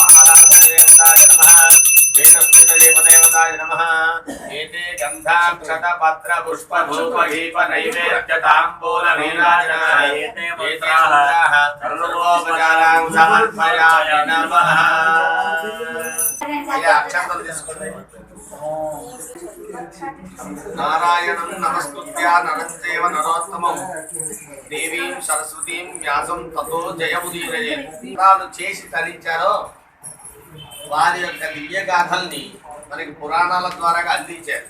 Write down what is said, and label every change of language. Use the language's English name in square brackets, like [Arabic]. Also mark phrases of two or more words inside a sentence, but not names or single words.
[Sanskrit] आराधनदेवताय नमः वेदस्फुटदेवदेवताय नमः एते गन्धाक्षतपत्र पुष्पधूपदीप नैवेद्यताम्बूलनीराजनाय एते मंत्राः सर्वोपचारान् समर्पयामि नमः। [Telugu] ఈ అక్షంతలు తీసుకోండి। [Sanskrit] నారాయణం నమస్తుత్య నరస్యేవ నరోత్తమం దేవీం సరస్వతీం వ్యాసం తతో జయముదీరయేత్. [Telugu] తాను చేసి తరించారో వారి యొక్క దివ్య గాథల్ని మనకి పురాణాల ద్వారా అందించారు.